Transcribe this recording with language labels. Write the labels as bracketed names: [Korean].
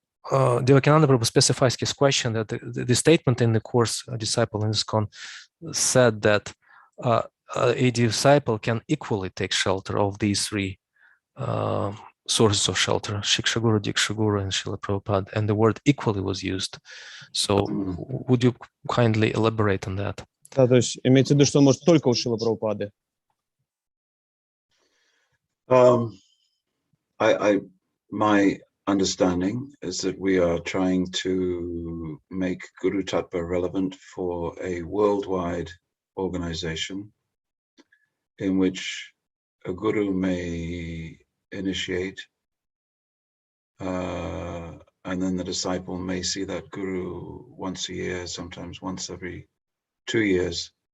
[English] Devakinanda Prabhu specifies his question that the statement in the course, a disciple in ISKCON, said that a disciple can equally take shelter of these three sources of shelter, Shiksha Guru, Diksha Guru, and Srila Prabhupada, and the word equally was used. So would you kindly elaborate on that? [Russian] Да, то есть имеется в виду, что он может только у Шрилы Прабхупады. [English] My understanding is that we are trying to make Guru Tattva relevant for a worldwide organization in which a guru may initiate and then the disciple may see that guru once a year, sometimes once every 2 years.